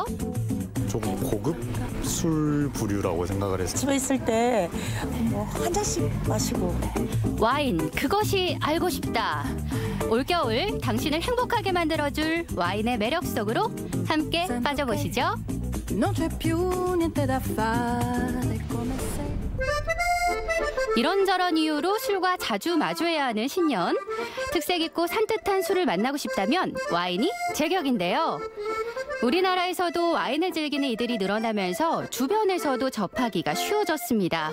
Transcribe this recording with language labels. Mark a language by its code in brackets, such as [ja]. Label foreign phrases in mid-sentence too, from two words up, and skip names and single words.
[ko] 조금 고급 술 부류라고 생각을 했어요. 집에 있을 때 한 잔씩 마시고. 와인, 그것이 알고 싶다. 올겨울 당신을 행복하게 만들어줄 와인의 매력 속으로 함께 빠져보시죠. [it] Non c'è più niente da fare come se. [ko] 이런저런 이유로 술과 자주 마주해야 하는 신년. 특색 있고 산뜻한 술을 만나고 싶다면 와인이 제격인데요. 우리나라에서도 와인을 즐기는 이들이 늘어나면서 주변에서도 접하기가 쉬워졌습니다.